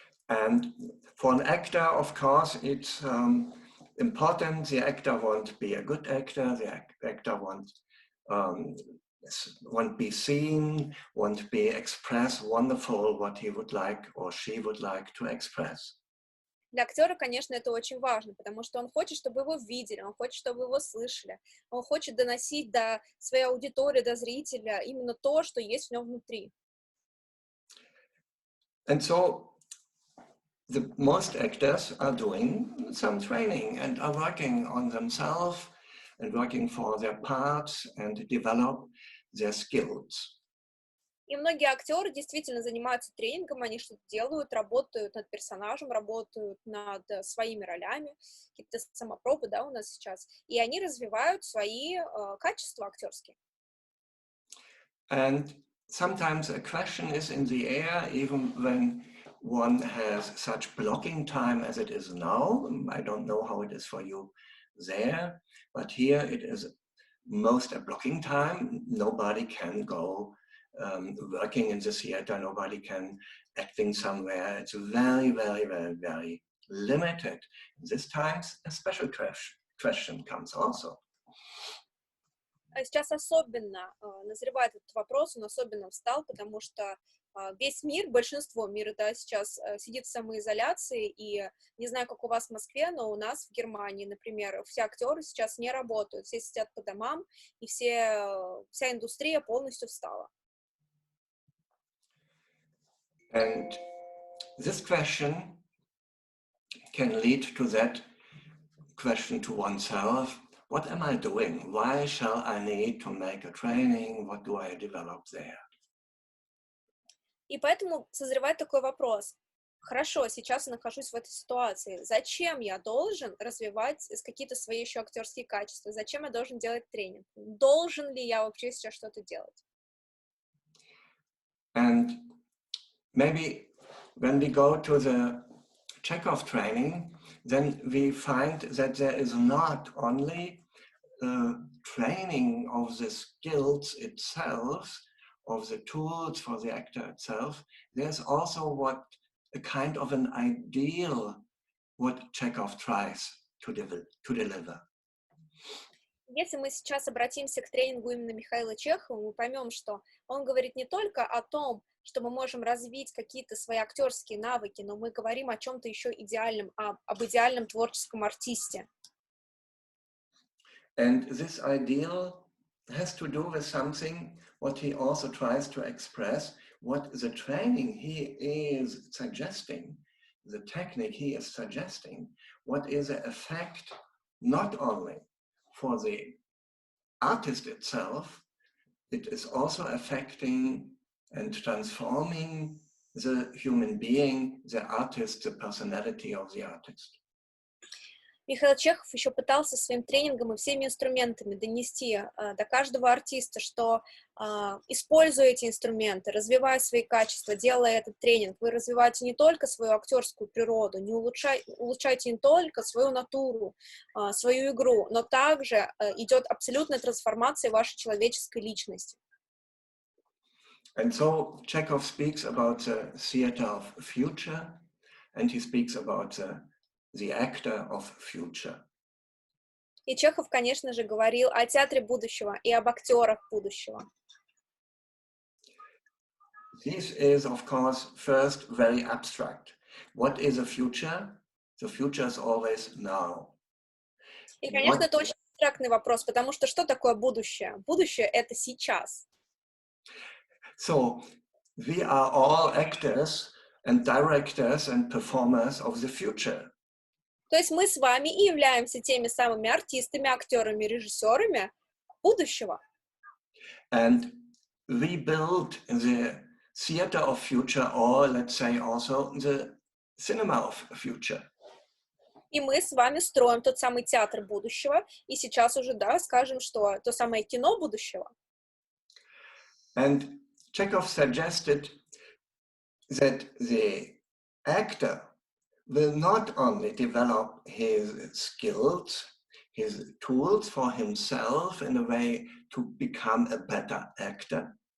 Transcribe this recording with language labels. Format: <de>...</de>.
<en>And for an actor, of course, it's important. The actor won't be a good actor. The actor won't be seen, won't be express wonderful what he would like or she would like to express.</en> <ru>Для актера, конечно, это очень важно, потому что он хочет, чтобы его видели, он хочет, чтобы его слышали, он хочет доносить до своей аудитории, до зрителя именно то, что есть в нем внутри.</ru> <en>And so the most actors are doing some training and are working on themselves and working for their parts and develop their skills.</en> <ru>И многие актеры действительно занимаются тренингом, они что-то делают, работают над персонажем, работают над своими ролями, какие-то самопробы, да, у нас сейчас, и они развивают свои качества актерские.</ru> <en>And sometimes a question is in the air, even when one has such blocking time as it is now. I don't know how it is for you there, but here it is most a blocking time. Nobody can go working in the theater, nobody can acting somewhere. It's very, very, very, very limited. This time a special question comes also.</en> <ru>Сейчас особенно назревает этот вопрос, он особенно встал, потому что весь мир, большинство мира, да, сейчас сидит в самоизоляции, и не знаю, как у вас в Москве, но у нас в Германии, например, все актеры сейчас не работают, все сидят по домам, и вся индустрия полностью встала.</ru> <en>And this question can lead to that question to oneself. What am I doing? Why shall I need to make a training? What do I develop there?</en> <ru>И поэтому созревает такой вопрос. Хорошо, сейчас я нахожусь в этой ситуации. Зачем я должен развивать какие-то свои еще актерские качества? Зачем я должен делать тренинг? Должен ли я вообще сейчас что-то делать?</ru> <en>And maybe when we go to the Chekhov training, then we find that there is not only training of the skills itself, of the tools for the actor itself, there's also a kind of an ideal what Chekhov tries to deliver.</en> <ru>Если мы сейчас обратимся к тренингу именно Михаила Чехова, мы поймем, что он говорит не только о том, что мы можем развить какие-то свои актерские навыки, но мы говорим о чем-то еще идеальном, об идеальном творческом артисте.</ru> <en>And this ideal has to do with something what he also tries to express, what the training he is suggesting, the technique he is suggesting, what is the effect not only for the artist itself, it is also affecting and transforming the human being, the artist, the personality of the artist.</en> <ru>Михаил Чехов еще пытался своим тренингом и всеми инструментами донести до каждого артиста, что используя эти инструменты, развивая свои качества, делая этот тренинг, вы развиваете не только свою актерскую природу, не улучшаете не только свою натуру, свою игру, но также идет абсолютная трансформация вашей человеческой личности.</ru> <en>And so Chekhov speaks about the theater of future, and he speaks about the actor of future.</en> <ru>И Чехов, конечно же, говорил о театре будущего и об актерах будущего.</ru> <en>This is, of course, first very abstract. What is the future? The future is always now.</en> <ru>И, конечно, это очень абстрактный вопрос, потому что что такое будущее? Будущее — это сейчас.</ru> <en>So, we are all actors and directors and performers of the future.</en> <ru>То есть мы с вами и являемся теми самыми артистами, актерами, режиссерами будущего.</ru> <en>And we build the theater of future, or let's say also the cinema of future.</en> <ru>И мы с вами строим тот самый театр будущего, и сейчас уже, да, скажем, что то самое кино будущего.</ru> <en>And Chekhov suggested that the actor will not only develop his skills, his tools for himself in a way to become a better actor.</en>